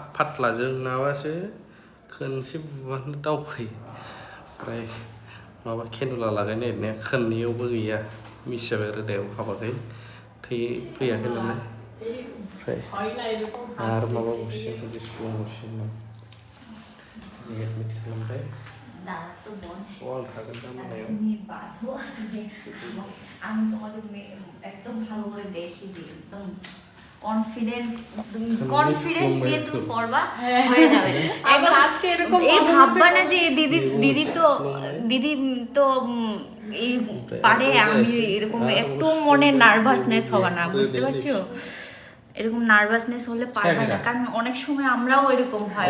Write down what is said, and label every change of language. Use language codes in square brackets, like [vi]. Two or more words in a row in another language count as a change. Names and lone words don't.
[brx] फाथ्ला जोंनाबासो खोनसे बुबानो दावखायो ओमफ्राय माबा केनुला लागायनो नागिरनाया खोननैयावबो गैया मिस जाबाय रोदायाव हाबाखै थै फैयाखै नालाय ओमफ्राय आरो माबा गरसिन बिदि सुफ्लंहरसिगोन एडमिट खालामबाय [bn] দাদা তো বোন আন থাকেন তা মনে তুমি বাঁধো আমি তোমাকে একদম ভালো করে দেখি দিই একদম কনফিডেন্ট নিয়ে তুমি করবা হয়ে যাবে একদম আজকে এরকম এই ভাববা না যে দিদি তো এই পারে আমি এরকম একটু মনে নার্ভাসনেস হবে না বুঝতে পারছো এরকম নার্ভাসনেস হলে পারবে না কারণ অনেক সময় আমরাও এরকম হয়